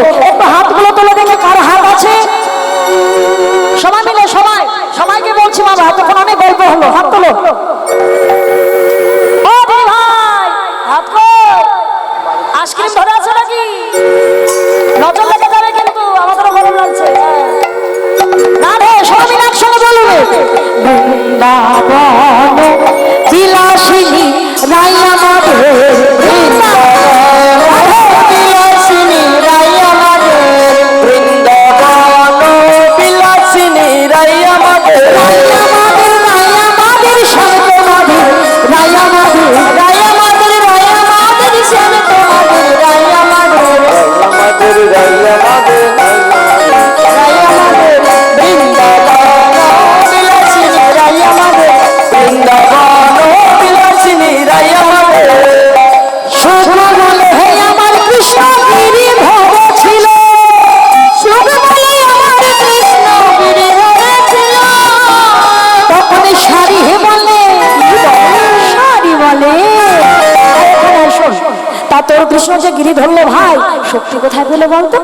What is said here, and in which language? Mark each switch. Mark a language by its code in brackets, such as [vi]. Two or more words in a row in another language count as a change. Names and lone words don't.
[bn] একটু হাতগুলো তুলে দেখে কার হাত আছে, সবাই মিলে, সবাই সবাইকে বলছি বাবা, তখন অনেক গল্প হলো, হাত তোলো। ও ভাই হাত কই, আইসক্রিম ধরে আছে নাকি? নজর লেগে যাবে কিন্তু, আমাদেরও গরম লাগছে। না রে, সবাই মিলে একসঙ্গে বলবে, বৃন্দাবন বিলাসিনী রাইয়া মাধে, বিলাসিনী রাইয়া মাধে, বৃন্দাবন বিলাসিনী রাইয়া মাধে, রাইয়া মাধে, রাইয়া মাধের শান্ত মাধে, রাইয়া মাধে, রাইয়া মাধের, রাইয়া মাধের শান্ত মাধে, রাইয়া মাধে, রাইয়া মাধে, রাইয়া মাধে, বৃন্দাবন বিলাসিনী রাইয়া মাধে, বৃন্দাবন বিলাসিনী রাইয়া মাধে। সখা বলে হে আমার কৃষ্ণ গিরিধর ছিল, সখা বলে আমার কৃষ্ণ গিরিধর ছিল, তখন শাড়ি বলে, শাড়ি বলে, শোন, তা তোর কৃষ্ণ যে গিরি ধরলো ভাই, শক্তি কোথায় পেলে বলতো?